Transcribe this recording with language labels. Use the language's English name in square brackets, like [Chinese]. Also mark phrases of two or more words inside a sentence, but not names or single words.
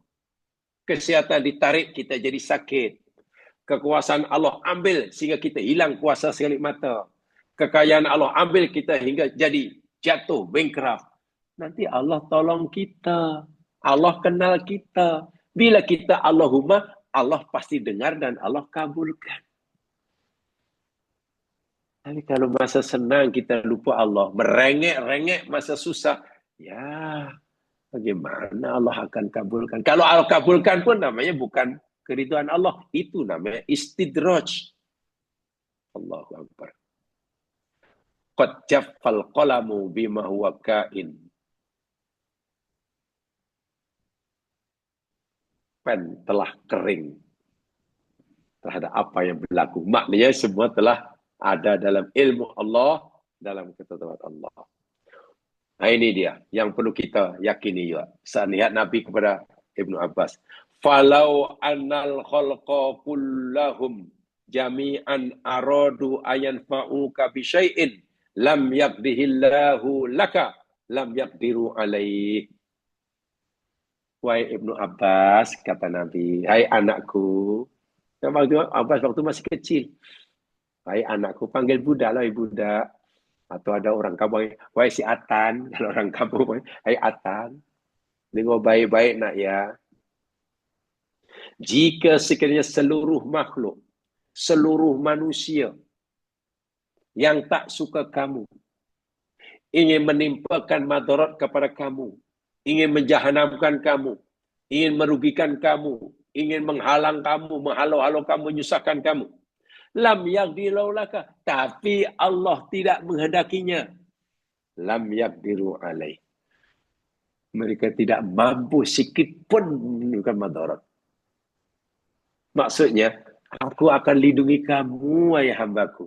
[Malay] Kesihatan ditarik, kita jadi sakit. Kekuasaan Allah ambil sehingga kita hilang kuasa sekali mata. Kekayaan Allah ambil kita hingga jadi jatuh, bankrupt. Nanti Allah tolong kita. Allah kenal kita. Bila kita Allahumma, Allah pasti dengar dan Allah kabulkan. Tapi kalau masa senang kita lupa Allah. Merengek-rengek masa susah. Ya, bagaimana Allah akan kabulkan? Kalau Allah kabulkan pun namanya bukan keridhaan Allah. Itu namanya istidraj. [Arabic] الله أكبر. قد جف القلم بما هو كائن. [Malay] Pen telah kering terhadap apa yang berlaku. Maknanya semua telah ada dalam ilmu Allah, dalam ketetapan Allah. Nah ini dia yang perlu kita yakini juga. Saat lihat Nabi kepada Ibnu Abbas. [Arabic] فلو أن الخلق كلهم جميعا أرادوا أن ينفعوك بشيء لم يقضه الله لك لم يقدروا عليه. [Malay] Wahai Ibnu Abbas, kata Nabi, hai anakku. Abbas waktu masih kecil. Hai anakku, panggil budak lah, budak. Atau ada orang kampung, wahai si Atan. Kalau orang kampung, hai Atan. Dengar baik-baik nak ya. Jika sekiranya seluruh makhluk, seluruh manusia yang tak suka kamu, ingin menimpakan madarat kepada kamu, ingin menjahanamkan kamu, ingin merugikan kamu, ingin menghalang kamu, menghalau-halau kamu, menyusahkan kamu. [Arabic] لم يقدروا لك, [Malay] tapi Allah tidak menghendakinya. [Arabic] لم يقدروا عليه, [Malay] Mereka tidak mampu sikit pun menimbulkan madarat. Maksudnya, aku akan lindungi kamu, wahai hambaku.